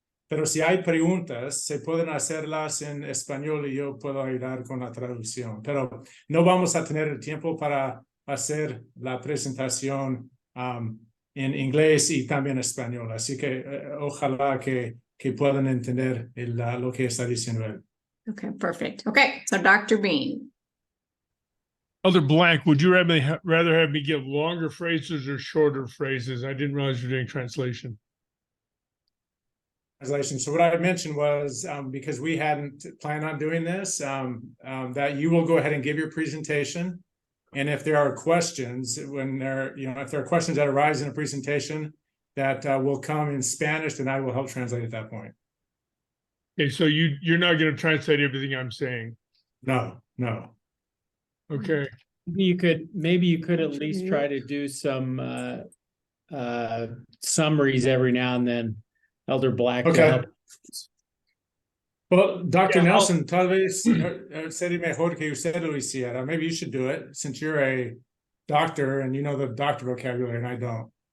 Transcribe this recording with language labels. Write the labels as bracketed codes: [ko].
[es] pero si hay preguntas, se pueden hacerlas en español y yo puedo ayudar con la traducción, pero no vamos a tener el tiempo para hacer la presentación en inglés y también español, así que ojalá que puedan entender lo que está diciendo él. [en] Okay, perfect. Okay, so Dr. Bean. Elder Blank, would you rather have me give longer phrases or shorter phrases? I didn't realize you're doing translation. So what I mentioned was, because we hadn't planned on doing this, that you will go ahead and give your presentation. And if there are questions, if there are questions that arise in a presentation that will come in Spanish, then I will help translate at that point. Okay, so you're not going to translate everything I'm saying. No. Okay. Maybe you could at least try to do some summaries every now and then, Elder Black. Okay. Well, Dr. Yeah, [es] Nelson, tal vez sería mejor que usted lo hiciera. [en] Maybe you should do it, since you're a doctor and you know the doctor vocabulary and I don't.